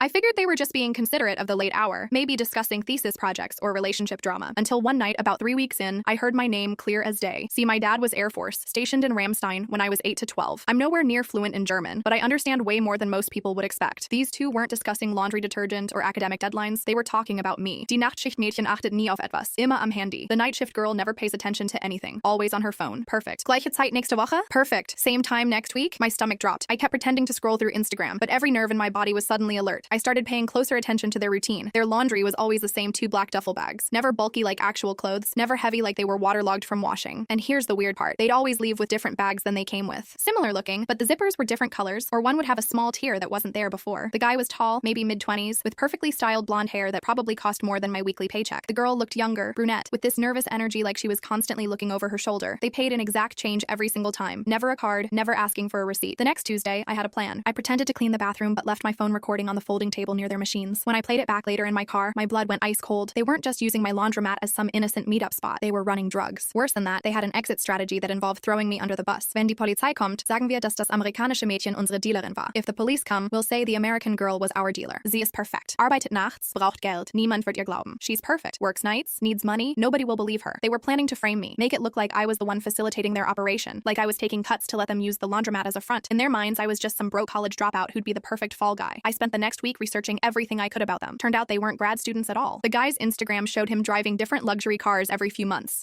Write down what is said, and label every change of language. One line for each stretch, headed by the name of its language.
English: I figured they were just being considerate of the late hour, maybe discussing thesis projects or relationship drama, until one night about 3 weeks in, I heard my name clear as day. See, my dad was Air Force, stationed in Ramstein when I was 8 to 12. I'm nowhere near fluent in German, but I understand way more than most people would expect. These two weren't discussing laundry detergent or academic deadlines, they were talking about me.
German: Die Nachtschichtmädchen achtet nie auf etwas, immer am Handy.
English: The night shift girl never pays attention to anything, always on her phone. Perfect.
German: Gleiche Zeit nächste Woche?
English: Perfect. Same time next week? My stomach dropped. I kept pretending to scroll through Instagram, but every nerve in my body was suddenly alert. I started paying closer attention to their routine. Their laundry was always the same two black duffel bags, never bulky like actual clothes, never heavy like they were waterlogged from washing. And here's the weird part. They'd always leave with different bags than they came with. Similar looking, but the zippers were different colors, or one would have a small tear that wasn't there before. The guy was tall, maybe mid-20s, with perfectly styled blonde hair that probably cost more than my weekly paycheck. The girl looked younger, brunette, with this nervous energy like she was constantly looking over her shoulder. They paid an exact change every single time. Never a card, never asking for a receipt. The next Tuesday, I had a plan. I pretended to clean the bathroom but left my phone recording on the folding table near their machines. When I played it back later in my car, my blood went ice cold. They weren't just using my laundromat as some innocent meetup spot. They were running drugs. Worse than that, they had an exit strategy that involved throwing me under the bus.
German: Wenn die Polizei kommt, sagen wir, dass das amerikanische Mädchen unsere Dealerin war.
English: If the police come, we'll say the American girl was our dealer.
German: Sie ist perfekt. Arbeitet nachts, braucht Geld. Niemand wird ihr glauben.
English: She's perfect. Works nights, needs money. Nobody will believe her. They were planning to frame me, make it look like I was the one facilitating their operation, like I was taking cuts to let them use the laundromat as a front. In their minds, I was just some broke college dropout who'd be the perfect fall guy. I spent the next week researching everything I could about them. Turned out they weren't grad students at all. The guy's Instagram showed him driving different luxury cars every few months.